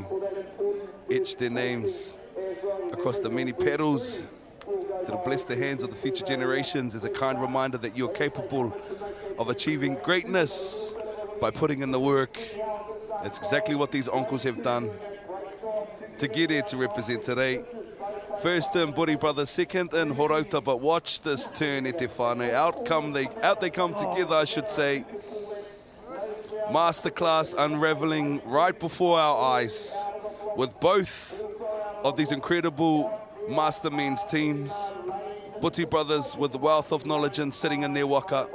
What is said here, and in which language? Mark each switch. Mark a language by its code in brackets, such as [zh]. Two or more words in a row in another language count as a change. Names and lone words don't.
[en] Etched their names across the many pedals that'll bless the hands of the future generations as a kind reminder that you're capable of achieving greatness by putting in the work. That's exactly what these uncles have done to get here to represent today. First in Butty Brothers, second in Horauta, but watch this turn [mi] e te whānau. [en] Out they come together, I should say. Masterclass unraveling right before our eyes with both of these incredible master men's teams. Butty Brothers with the wealth of knowledge and sitting in their waka.